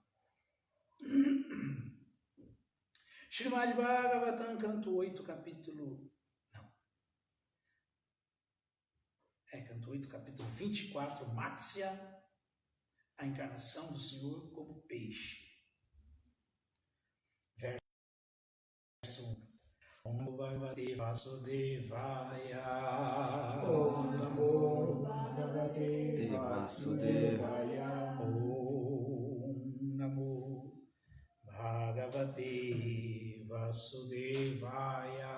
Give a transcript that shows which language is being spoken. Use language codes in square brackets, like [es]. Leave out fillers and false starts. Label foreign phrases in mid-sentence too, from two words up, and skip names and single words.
[pt] Srimad Bhagavatam, canto 8, capítulo... Canto 8, capítulo 24, Matsya, a encarnação do Senhor como peixe. Verso 1. [sa] ॐ नमो भगवते वासुदेवाय. ॐ नमो भगवते वासुदेवाय. ॐ नमो भगवते वासुदेवाय.